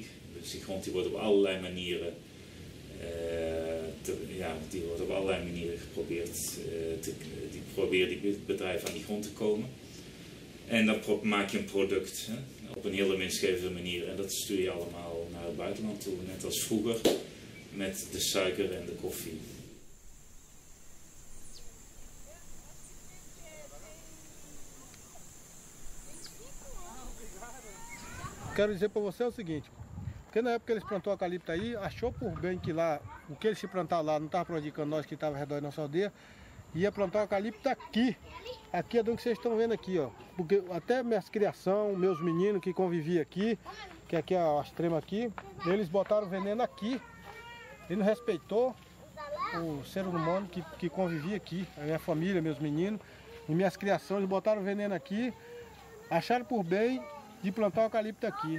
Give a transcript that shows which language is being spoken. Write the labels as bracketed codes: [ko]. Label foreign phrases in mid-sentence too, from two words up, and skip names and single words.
[nl] Dus die grond die wordt op allerlei manieren geprobeerd, die proberen die bedrijven aan die grond te komen. En dan maak je een product op een hele winstgevende manier en dat stuur je allemaal naar het buitenland toe, net als vroeger met de suiker en de koffie. [pt] Quero dizer para você o seguinte, porque na época que eles plantou eucalipto aí, achou por bem que lá, o que eles se plantaram lá, não estava prejudicando nós que estava ao redor da nossa aldeia, ia plantar eucalipto aqui é do que vocês estão vendo aqui, ó, porque até minhas criação, meus meninos que conviviam aqui, que aqui é a extrema aqui, eles botaram veneno aqui, ele não respeitou o ser humano que convivia aqui, a minha família, meus meninos, e minhas criações, eles botaram veneno aqui, acharam por bem de plantar eucalipto aqui.